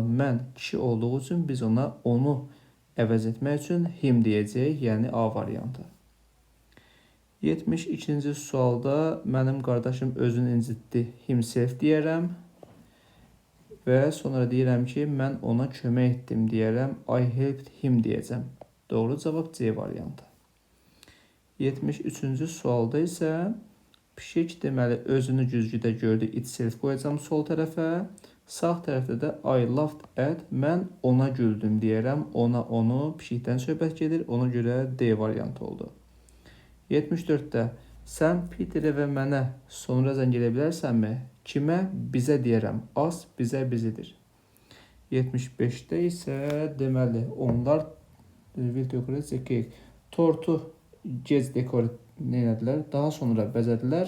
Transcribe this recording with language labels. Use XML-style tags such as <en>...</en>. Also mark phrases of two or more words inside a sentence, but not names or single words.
<az>Mən kişi olduğu üçün biz ona onu əvəz etmək üçün him deyəcək, yəni A variantı. 72-ci sualda mənim qardaşım özünü incitdi, himself deyərəm və sonra deyirəm ki, mən ona kömək etdim deyərəm,</az> <en>I helped him deyəcəm.</en> <az>Doğru cavab C variantı. 73-cü sualda isə pişik deməli özünü güzgüdə gördü, itself qoyacam sol tərəfə, sağ tərəfdə də</az> <en>I laughed at,</en> <az>mən ona güldüm deyərəm, ona, onu, pişikdən söhbət gedir, ona görə D variantı oldu. 74-də sən Peterə və mənə sonra zəng edə bilərsənmi? Kimə? Bizə deyərəm. Az bizə bizidir. 75-də isə deməli onlar tortu gec dekor elədilər, daha sonra bəzədilər.</az>